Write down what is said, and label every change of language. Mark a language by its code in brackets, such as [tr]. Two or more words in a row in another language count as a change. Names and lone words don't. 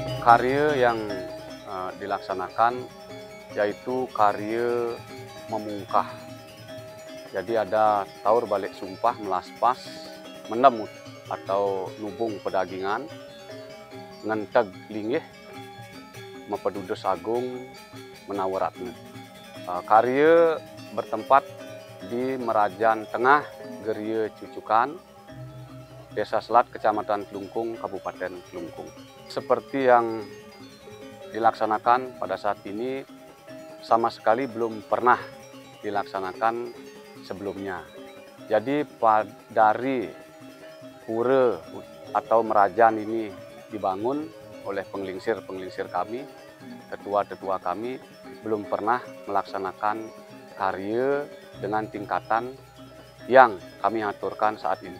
[id] Karya yang dilaksanakan yaitu karya memungkah. Jadi ada taur balik sumpah melaspas, menem atau nubung pedagingan, ngenteg linggih, mepedudes agung, menawaratna. Karya bertempat di Merajan Tengah, Geria Cucukan, Desa Selat, Kecamatan Klungkung, Kabupaten Klungkung. Seperti yang dilaksanakan pada saat ini, sama sekali belum pernah dilaksanakan sebelumnya. Jadi dari pura atau Merajan ini dibangun oleh penglingsir kami, tetua-tetua kami, belum pernah melaksanakan karya dengan tingkatan yang kami aturkan saat ini.